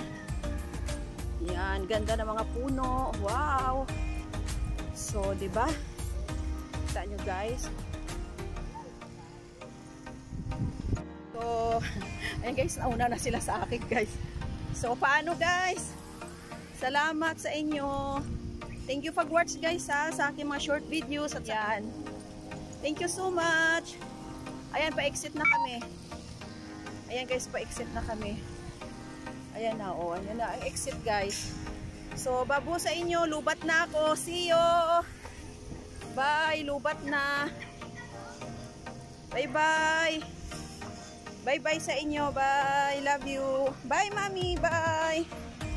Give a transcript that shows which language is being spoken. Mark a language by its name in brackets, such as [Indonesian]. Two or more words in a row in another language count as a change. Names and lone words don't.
[Filipino] Ayan, ganda ng mga puno. Wow. So, diba? Kita nyo guys. So, ayan guys, nauna na sila sa akin guys. So, paano guys? Salamat sa inyo. [English] Thank you for watch guys ha, [Filipino] sa aking mga [English] short videos [Filipino] at yan. [English] Thank you so much. [Filipino] Ayan, pa-exit na kami. Ayan guys, pa-exit na kami. Ayan na, oh, ayan na ang exit guys. So, babo sa inyo, lubat na ako. [English] See you! Bye, [Filipino] lubat na. [English] Bye-bye. Bye-bye [Filipino] sa inyo. [English] Bye, love you. Bye, mommy. Bye.